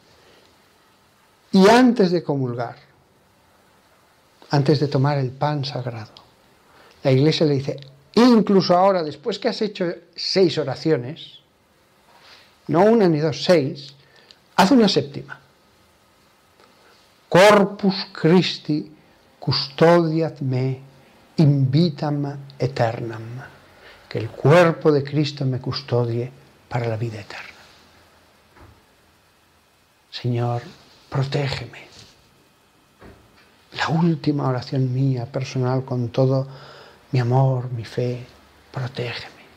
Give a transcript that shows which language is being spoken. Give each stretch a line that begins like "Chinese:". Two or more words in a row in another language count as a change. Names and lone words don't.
Spanish: y antes de comulgar, antes de tomar el pan sagrado, la Iglesia le dice, incluso ahora, después que has hecho 6 oraciones, no 1 ni 2, 6, haz una séptima.
Latin: Corpus Christi custodiat me in vitam aeternam.
Spanish: Que el cuerpo de Cristo me custodie para la vida eterna. Señor, protégeme. La última oración mía, personal, con todo mi amor, mi fe, protégeme.